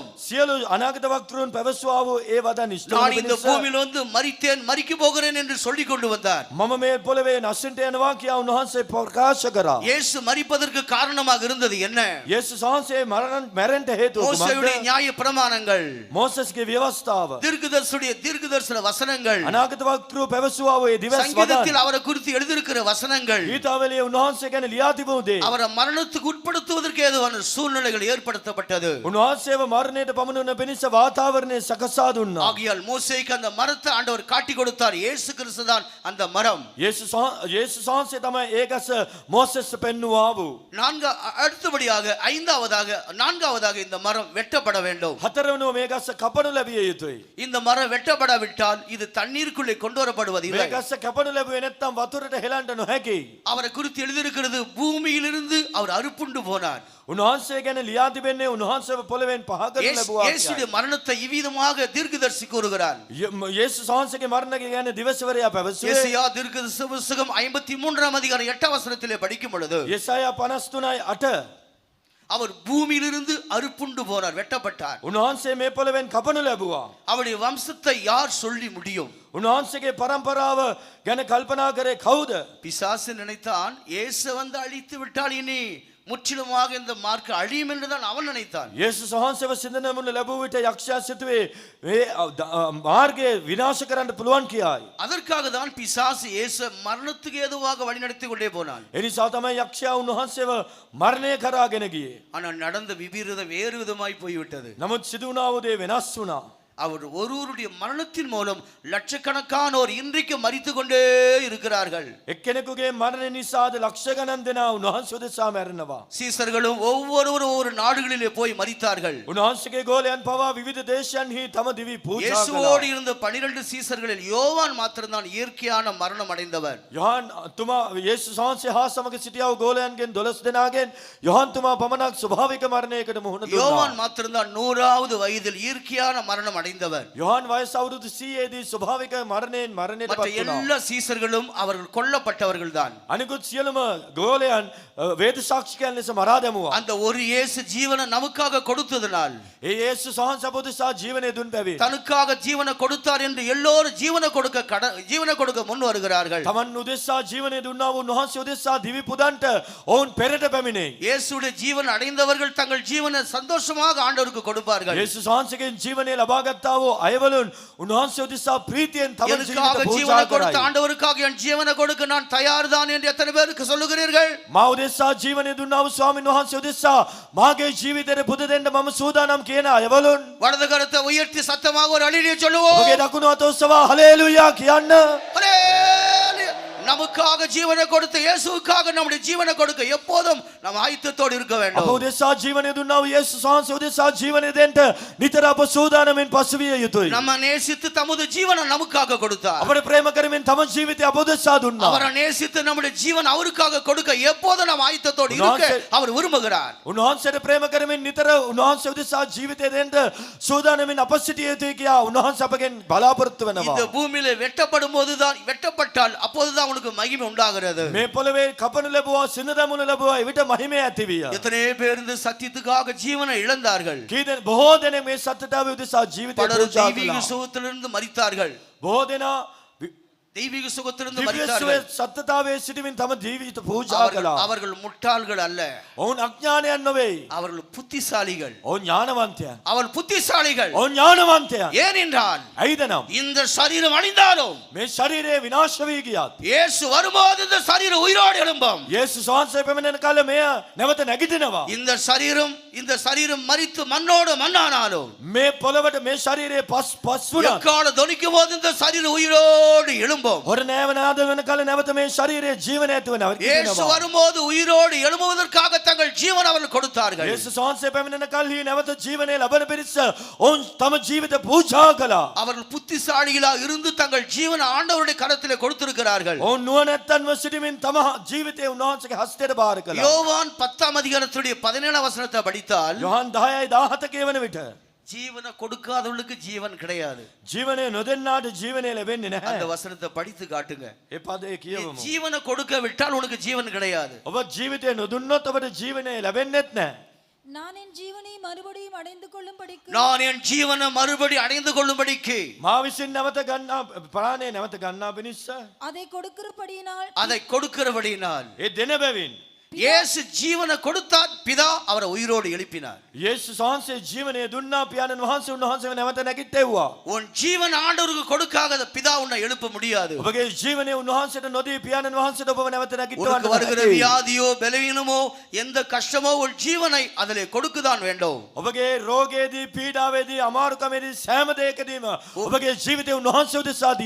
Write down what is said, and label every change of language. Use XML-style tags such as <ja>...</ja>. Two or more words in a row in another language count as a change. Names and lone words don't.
<si>සියලු අනාගත වක්තෘන් පැවසුවා වූ ඒ වදන් ඉෂ්ට</si> <ta>நான்</ta> <si>වන</si> <ta>இந்த</ta> <si>පිණිස</si> <ta>பூமியில் வந்து மரிக்க போகிறேன் என்று சொல்லிக் கொண்டு வந்தார்.</ta> <si>මම මේ පොළවේ නසින්ට යනවා කියා උන්වහන්සේ ප්‍රකාශ කරා.</si> <ta>இயேசு மரிப்பதற்கு காரணமாக இருந்தது என்ன?</ta> <si>යේසුස් වහන්සේ මැරෙන්න හේතුව</si> <ta>மோசேயுடைய</ta> <si>කුමක්ද?</si> <ta>நியாயப்பிரமாணங்கள்,</ta> <si>මෝසස්ගේ ව්‍යවස්ථාව,</si> <ta>தீர்க்கதரிசன வசனங்கள்,</ta> <si>අනාගත වක්තෘ පැවසුවා වූ ඒ දිවස් වදන්,</si> <ta>சங்கீதத்தில் அவரை குறித்து எழுதியிருக்கிற வசனங்கள்</ta> <si>ගීතාවලියේ උන්වහන්සේ ගැන ලියා තිබුණු දේ</si> <ta>அவரை மரணத்துக்கு உட்படுத்துவதற்கு ஏதுவான சூழ்நிலைகள் ஏற்படுத்தப்பட்டது.</ta> <si>උන්වහන්සේව මරණයට පමුණුවන පිණිස වාතාවරණය සකසා දුන්නා.</si> <ta>ஆகையால் மோசேக்கு அந்த மரத்தை ஆண்டவர் காட்டி கொடுத்தார். இயேசு கிறிஸ்து தான் அந்த மரம்.</ta> <si>යේසුස් වහන්සේ තමයි ඒ ගස මෝසෙස්ට පෙන්වුවා වූ.</si> <ta>அடுத்தபடியாக நான்காவதாக இந்த மரம் வெட்டப்பட வேண்டும்.</ta> <si>හතරවෙනුව මේ ගස කපනු ලැබිය යුතුයි.</si> <ta>இந்த மரம் வெட்டப்படாவிட்டால் இது தண்ணீருக்குள்ளே கொண்டு வரப்படுவதில்லை.</ta> <si>මේ ගස කපනු ලැබුවේ නැත්නම් වතුරට හෙලන්න නොහැකි.</si> <ta>அவரை குறித்து எழுதியிருக்கிறது பூமியிலிருந்து அவர் அறுப்புண்டு போனார்.</ta> <si>උන්වහන්සේ ගැන ලියා තිබෙන්නේ උන්වහන්සේව පොළවෙන් පහ කරනු ලැබුවා.</si> <ta>இயேசுடைய மரணத்தை இவ்விதமாக தீர்க்கதரிசி கூறுகிறார்.</ta> <si>යේසුස් වහන්සේගේ මරණය ගැන දිවසවරයා පැවසුවේ.</si> <ta>எசேயா தீர்க்கதரிசி புத்தகம் 53ஆம் அதிகாரம் 8ஆம் வசனத்திலே படிக்கும் பொழுது</ta> <si>යෙසායා 53:8</si> <ta>அவர் பூமியிலிருந்து அறுப்புண்டு போனார், வெட்டப்பட்டார்.</ta> <si>උන්වහන්සේ මේ පොළවෙන් කපනු ලැබුවා.</si> <ta>அவருடைய வம்சத்தை யார் சொல்லி முடியும்?</ta> <si>උන්වහන්සේගේ පරම්පරාව ගැන කල්පනා කරේ කවුද?</si> <ta>பிசாசு நினைத்தான் இயேசு வந்து அழித்து விட்டால் இனி முற்றிலுமாக இந்த மார்க்க அழியும் என்றுதான் அவன் நினைத்தான்.</ta> <si>යේසුස් වහන්සේව සිඳනමුන ලැබුව විට යක්ෂයා සිතුවේ මේ මාර්ගය විනාශ කරන්න පුළුවන් කියයි.</si> <ta>அதற்காக தான் பிசாசு இயேசு மரணத்துக்கு ஏதுவாக வழிநடத்தி கொண்டே போனான்.</ta> <si>එනිසා තමයි යක්ෂයා උන්වහන්සේව මරණය කරාගෙන ගියේ.</si> <ta>ஆனால் நடந்த விபரீதம் வேறு விதமாய் போய்விட்டது.</ta> <si>නමුත් සිදු වුණා වූ දේ වෙනස් வුණා.</si> <ta>அவர் ஒருவருடைய மரணத்தின் மூலம் லட்சக்கணக்கானோர் இன்றைக்கு மரித்து கொண்டே இருக்கிறார்கள்.</ta> <si>එක්කෙනෙකුගේ මරණ නිසාද ලක්ෂ ගණන් දෙනා උන්වහන්සේ උදෙසා මැරෙනවා.</si> <ta>சீசர்களும் ஒவ்வொருவரும் ஒவ்வொரு நாடுகளிலே போய் மரித்தார்கள்.</ta> <si>උන්වහන්සේගේ ගෝලයන් පවා විවිධ දේශයන්හි තම දිවි පූජා</si> <ta>இயேசுவோடு</ta> <si>කළා.</si> <ta>இருந்த 12 சீசர்களில் யோவான் மாத்திரம்தான் இயற்கையான மரணம் அடைந்தவர்.</ta> <si>යොහන් තුමා යේසුස් වහන්සේ හා සමග සිටියා වූ ගෝලයන්ගෙන් 12 දෙනාගෙන් යොහන් තුමා පමණක් ස්වභාවික මරණයකට මුහුණ</si> <ta>யோவான்</ta> <si>දුන්නා.</si> <ta>மாத்திரம்தான் 100வது வயதில் இயற்கையான மரணம் அடைந்தவர்.</ta> <si>යොහන් වයස අවුරුදු 100 දී ස්වභාවික මරණයෙන් මරණයට</si> <ta>மற்ற</ta> <si>පත් වුණා.</si> <ta>எல்லா சீசர்களும் அவர்கள் கொல்லப்பட்டவர்கள் தான்.</ta> <si>අනිකුත් සියලුම ගෝලයන් වේද සාක්ෂිකයන් ලෙස මරා දැමුවා.</si> <ta>அந்த ஒரு இயேசு ஜீவனை நமக்காக கொடுத்ததனால்</ta> <si>ඒ යේසුස් වහන්සේ අප උදෙසා ජීවනය දුන් බැවින්</si> <ta>தனக்காக ஜீவனை கொடுத்தார் என்று எல்லோரும் ஜீவனை கொடுக்க முன் வருகிறார்கள்.</ta> <si>තමන් උදෙසා ජීවනය දුන්නා වූ උන්වහන්සේ උදෙසා දිවි පුදන්ට ඔවුන් පෙරට පැමිණේ.</si> <ta>இயேசுடைய ஜீவன் அடைந்தவர்கள் தங்கள் ஜீவனை சந்தோஷமாக ஆண்டவருக்கு கொடுப்பார்கள்.</ta> <si>යේසුස් වහන්සේගෙන් ජීවනය ලබා ගත්තා වූ අයවලුන් උන්වහන්සේ උදෙසා ප්‍රීතියෙන් තම</si> <ta>எனக்காக</ta> <si>ජීවිත</si> <ta>ஜீவனை</ta> <si>පූජා</si> <ta>கொடுத்த</ta> <si>කරයි.</si> <ta>ஆண்டவருக்காக என் ஜீவனை கொடுக்க நான் தயார் தான் என்று எத்தனை பேருக்கு சொல்லுகிறீர்கள்?</ta> <si>මා උදෙසා ජීවනය දුන්නා වූ ස්වාමීන් වහන්සේ උදෙසා මාගේ ජීවිතයට පුද දෙන්න මම සූදානම් කියන අයවලුන්</si> <ta>வலது கரத்தை உயர்த்தி சத்தமாக ஒரு அலிலிய சொல்லுவோம்.</ta> <si>ඔබගේ දකුණු අත ඔස්සවා හලෙලූයා කියන්න.</si> <ta>ஹல்லேலூயா. நமக்காக ஜீவனை கொடுத்த இயேசுவுக்காக நம்முடைய ஜீவனை கொடுக்க எப்போதும் நாம் ஆயத்தத்தோடு இருக்க</ta> <si>අප</si> <ta>வேண்டும்.</ta> <si>උදෙසා ජීවනය දුන්නා වූ යේසුස් වහන්සේ උදෙසා ජීවනය දෙන්න නිතර අප සූදානමින් පසුවිය යුතුයි.</si> <ta>நம்ம நேசித்து தமது ஜீவனை நமக்காக கொடுத்தார்.</ta> <si>අපට ප්‍රේම කරමින් තම ජීවිතය අප උදෙසා දුන්නා.</si> <ta>அவரை நேசித்து நம்முடைய ஜீவன் அவருக்காக கொடுக்க எப்போதும் நாம் ஆயத்தத்தோடு இருக்க அவர் விரும்புகிறார்.</ta> <si>උන්වහන්සේට ප්‍රේම කරමින් නිතර උන්වහන්සේ උදෙසා ජීවිතය දෙන්න සූදානමින් අප සිටිය යුතුයි කියා උන්වහන්සේ අපගෙන් බලාපොරොත්තු වෙනවා.</si> <ta>இந்த பூமியிலே வெட்டப்பட்டால் அப்போதுதான் உனக்கு மகிமை உண்டாகிறது.</ta> <si>මේ පොළවේ කපනු ලැබුවා සිඳ දමනු ලැබුවා එවිට මහිමය ඇති විය.</si> <ta>எத்தனை பேர் இந்த சத்தியத்துக்காக ஜீவனை இழந்தார்கள்.</ta> <si>කීදෙන බොහෝ දෙනෙක් මේ සත්‍යතාවය උදෙසා ජීවිතය</si> <ta>பலர்</ta> <si>පූජා</si> <ta>தெய்வீக</ta> <si>කළා.</si> <ta>சுகத்திலிருந்து மரித்தார்கள்.</ta> <si>බොහෝ දෙනා</si> <ta>தெய்வீக சுகத்திலிருந்து</ta> <si>දිව්‍ය</si> <ta>மரித்தார்கள்.</ta> <si>සත්‍යතාවයේ සිටමින් තම ජීවිත පූජා කළා.</si> <ta>அவர்கள் முட்டாள்கள் அல்ல,</ta> <si>ඔවුන් අඥානයන් නොවේ.</si> <ta>அவர்கள் புத்திசாலிகள்.</ta> <si>ඔවුන් ඥානවන්තයන්.</si> <ta>அவள் புத்திசாலிகள்.</ta> <si>ඔවුන් ඥානවන්තයන්.</si> <ta>ஏனென்றால்</ta> <si>ඇයිද නම්</si> <ta>இந்த சரீரம் அழிந்தாலும்</ta> <si>මේ ශරීරය විනාශ වී ගියත්</si> <ta>இயேசு வரும்போது இந்த சரீரம் உயிரோடு எழும்பும்.</ta> <si>යේසුස් වහන්සේ පැමිණෙන කල මෙය නැවත නැගිටිනවා.</si> <ta>இந்த சரீரம் மரித்து மண்ணோடு மண்ணானாலும்</ta> <si>මේ පොළවට මේ ශරීරයේ පස් වුණා.</si> <ta>எக்கால தொனிக்கும் போது இந்த சரீரம் உயிரோடு எழும்பும்.</ta> <si>හොර නෑවනාද වෙන කල නැවත මේ ශරීරයේ ජීවනය ඇති වෙනවා.</si> <ta>இயேசு வரும்போது உயிரோடு எழும்புவதற்காக தங்கள் ஜீவன் அவர்கள் கொடுத்தார்கள்.</ta> <si>යේසුස් වහන්සේ පැමිණෙන කල්හි නැවත ජීවනය ලබන පිරිස ඔවුන් තම ජීවිත පූජා කළා.</si> <ta>அவர்கள் புத்திசாலிகளாக இருந்து தங்கள் ஜீவனை ஆண்டவருடைய கரத்திலே கொடுத்திருக்கிறார்கள்.</ta> <si>ඔවුන් නුවණැත්තන්ව සිටමින් තම ජීවිතය උන්වහන්සේගේ හස්තයට බාර කළා.</si> <ta>யோவான் 10ஆம் அதிகாரத்துடைய 17ஆம் வசனத்தை படித்தால்</ta> <si>යොහන් 10:17 කියවන විට</si> <ta>ஜீவனை கொடுக்காதவர்களுக்கு ஜீவன் கிடையாது.</ta> <si>ජීවනය නොදෙන්නාට ජීවනය ලැබෙන්නේ</si> <ta>அந்த</ta> <si>නැහැ.</si> <ta>வசனத்தை படித்து காட்டுங்க.</ta> <si>ඒ පදේ කියවමු.</si> <ta>ஜீவனை கொடுக்க விட்டால் உனக்கு ஜீவன் கிடையாது.</ta> <si>ඔබ ජීවිතය නොදුන්නොත් ඔබට ජීවනය ලැබෙන්නේත් නැහැ.</si> <ta>நான் என் ஜீவனை மறுபடியும் அடைந்து கொள்ளும்படிக்கு நான் என் ஜீவனை மறுபடி அடைந்து கொள்ளும்படிக்கு</ta> <si>මා විසින් නැවත ගන්නා ප්‍රාණය නැවත ගන්නා පිණිස</si> <ta>அதை கொடுக்கிறபடியினால் அதை கொடுக்கிறபடியினால்</ta> <si>ඒ දෙන බැවින්</si> <ta>இயேசு ஜீவனை கொடுத்தார், பிதா அவரை உயிரோடு எழுப்பினார்.</ta> <si>යේසුස් වහන්සේ ජීවනය දුන්නා. පියාණන් වහන්සේ උන්වහන්සේව නැවත නැගිට්ටෙව්වා.</si> <ta>உன் ஜீவன் ஆண்டவருக்கு கொடுக்காத பிதா உன்னை எழுப்ப முடியாது.</ta> <si>ඔබගේ ජීවනය උන්වහන්සේට නොදී පියාණන් වහන්සේට ඔබව නැවත</si> <ta>உனக்கு</ta> <si>නැගිටවන්න</si> <ta>வருகிற</ta> <si>බැහැ.</si> <ta>வியாதியோ பலவீனமோ எந்த கஷ்டமோ உன் ஜீவனை அதிலே கொடுக்குதான் வேண்டும்.</ta> <si>ඔබගේ රෝගයේදී පීඩාවේදී අමාරුකමේදී සෑම දෙයකදීම ඔබගේ ජීවිතය උන්වහන්සේ උදෙසා දිය</si>